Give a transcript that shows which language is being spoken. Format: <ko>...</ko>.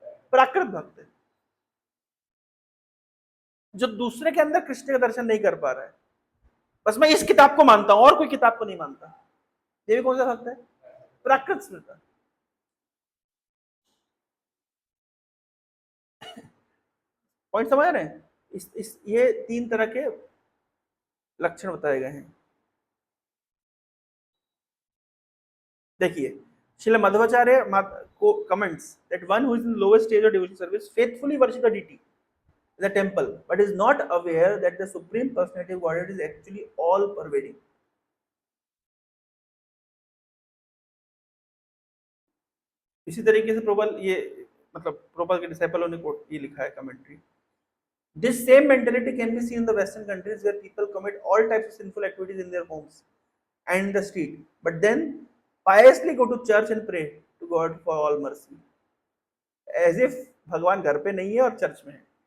<hi>प्राकृत भक्त है, जो दूसरे के अंदर कृष्ण का दर्शन नहीं कर पा रहा है, बस मैं इस किताब को मानता हूं और कोई किताब को नहीं मानता। ये भी कौन सा भक्त है? प्राकृत स्मृता। पॉइंट समझ रहे हैं? ये तीन तरह के लक्षण बताए गए हैं। देखिए, श्रील मध्वाचार्य को comments</hi> <en>that one who is in lowest stage of devotion service faithfully worship the deity the temple, but is not aware that the supreme personality of Godhead is actually all pervading.</en> <hi>इसी तरीके से प्रभुपाल ये मतलब प्रभुपाल के डिसाइपलों ने ये लिखा है commentary.</hi> <en>This same mentality can be seen in the Western countries where people commit all types of sinful activities in their homes and in the street, but then piously go to church and pray to God for all mercy, as if</en> <hi>भगवान घर पे नहीं है और church में है.</hi>